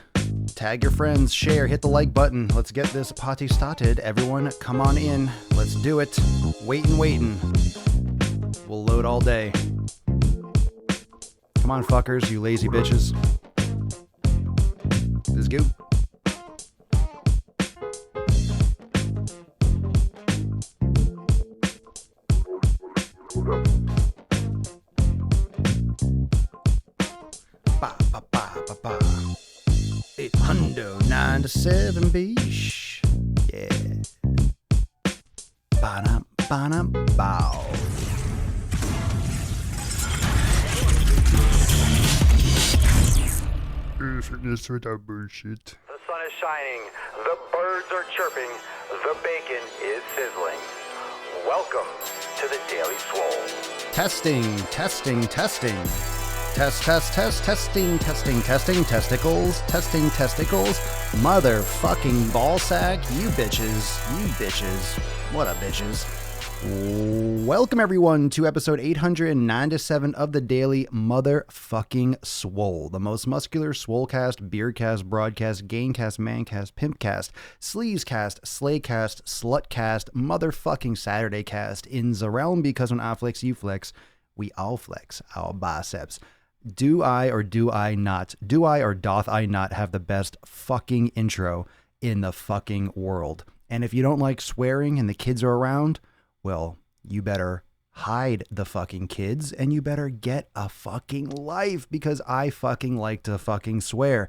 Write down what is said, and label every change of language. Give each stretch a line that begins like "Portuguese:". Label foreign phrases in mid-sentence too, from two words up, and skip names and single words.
English: Tag your friends, share, hit the like button. Let's get this party started. Everyone, come on in. Let's do it. Waiting. We'll load all day. Come on, fuckers, you lazy bitches. Let's go. Ba ba ba ba ba. 897 beesh. Yeah. Ba-dum, ba-dum, bow. This with our bullshit. The sun is shining, the birds are chirping, the bacon is sizzling. Welcome to the Daily Swole. Testing. Testing, testing, testicles, motherfucking ballsack, you bitches, what up, bitches? Welcome, everyone, to episode 897 of the Daily Motherfucking Swole, the most muscular swolecast, beercast, broadcast, gaincast, mancast, pimpcast, sleazecast, slaycast, slutcast, motherfucking Saturday cast in the realm, because when I flex, you flex, we all flex our biceps. Do I or do I not? Do I or doth I not have the best fucking intro in the fucking world? And if you don't like swearing and the kids are around, well, you better hide the fucking kids and you better get a fucking life, because I fucking like to fucking swear.